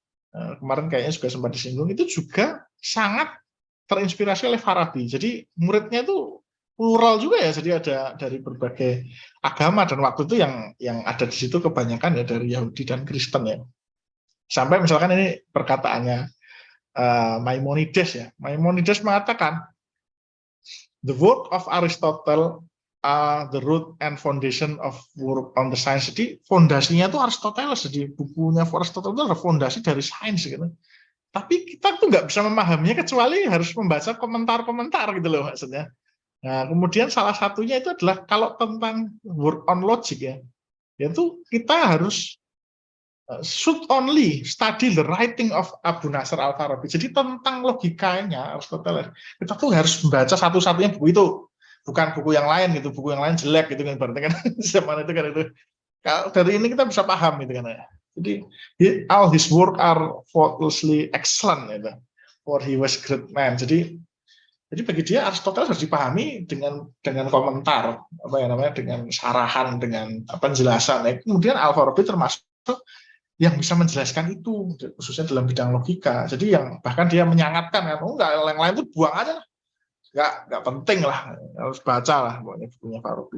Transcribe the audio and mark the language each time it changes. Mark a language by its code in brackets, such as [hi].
[id] Kemarin kayaknya juga sempat disinggung, itu juga sangat terinspirasi oleh Farabi. Jadi muridnya itu plural juga ya, jadi ada dari berbagai agama, dan waktu itu yang ada di situ kebanyakan ya dari Yahudi dan Kristen ya. Sampai misalkan ini perkataannya Maimonides ya. Maimonides mengatakan, [en] the work of Aristotle are the root and foundation of work on the science. [id] Jadi fondasinya itu Aristoteles. Jadi bukunya Aristoteles itu adalah fondasi dari sains gitu. Tapi kita tuh nggak bisa memahaminya kecuali harus membaca komentar-komentar gitu loh maksudnya. Nah kemudian salah satunya itu adalah kalau tentang [en] work on logic [id] ya, yaitu kita harus [en] should only study the writing of Abu Nasr al-Farabi. [id] Jadi tentang logikanya Aristoteles, kita tuh harus membaca satu-satunya buku itu, bukan buku yang lain gitu. Buku yang lain jelek gitu kan, berarti kan zaman itu kan itu. Kalau dari ini kita bisa paham gitu kan ya. Jadi [en] all his work are faultlessly excellent [id] gitu. [en] For he was great man. [id] Jadi bagi dia Aristoteles harus dipahami dengan komentar, dengan sarahan, dengan penjelasan. Nah, kemudian Al-Farabi termasuk yang bisa menjelaskan itu, khususnya dalam bidang logika. Jadi yang bahkan dia menyangatkan kan, enggak, yang lain itu buang aja lah, nggak penting lah, harus baca lah pokoknya bukunya Farabi.